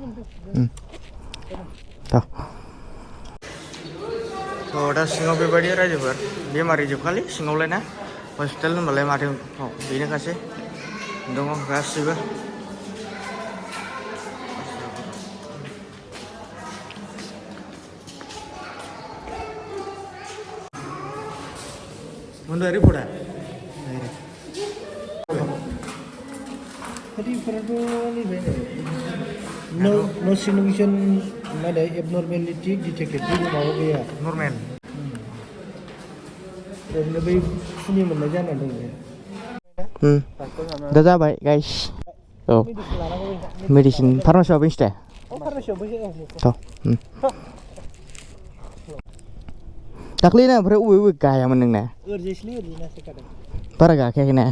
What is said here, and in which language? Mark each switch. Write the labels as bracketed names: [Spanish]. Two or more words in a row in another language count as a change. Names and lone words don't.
[Bodo] दा सिङाव बेबायदि रायजोफोर बेमारि जोबखालि सिङावलाय ना हस्पिटाल होनबालाय माथो बेनोखासै दङ गासिबो मोनबाय रिपर्टआ [English] No significant abnormality detected. Normal. [Bodo] बै फुनि मोननाय जाना दं दा जाबाय गाइस औ मेडिसिन फार्मासियाव बेंसते दाख्लैना ओमफ्राय अबे गायामोन नोंना बारा गाखायाखै ना